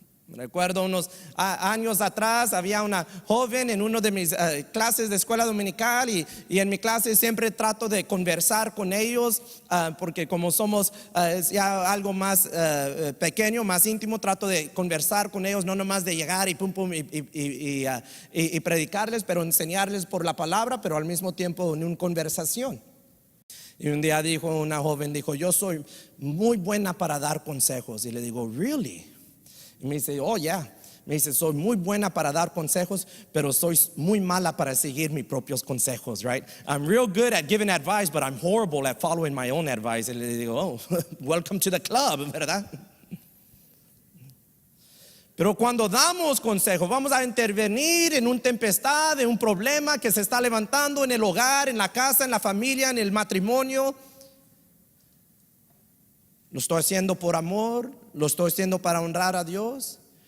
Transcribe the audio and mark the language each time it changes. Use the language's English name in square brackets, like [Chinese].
[Spanish] Recuerdo unos años atrás había una joven en una de mis clases de escuela dominical, y en mi clase siempre trato de conversar con ellos, porque como somos ya algo más pequeño, más íntimo, trato de conversar con ellos, no nomás de llegar y pum pum y predicarles, pero enseñarles por la palabra, pero al mismo tiempo en una conversación. Y un día una joven dijo, yo soy muy buena para dar consejos. Y le digo, [English] really? [Spanish] Y me dice, [English] oh yeah. [Spanish] Me dice, soy muy buena para dar consejos, pero soy muy mala para seguir mis propios consejos, right? [English] I'm real good at giving advice, but I'm horrible at following my own advice. [Spanish] Y le digo, [English] oh, welcome to the club, [Spanish] ¿verdad? Pero cuando damos consejos, vamos a intervenir en una tempestad, en un problema que se está levantando en el hogar, en la casa, en la familia, en el matrimonio. Lo estoy haciendo por amor, lo estoy haciendo para honrar a Dios.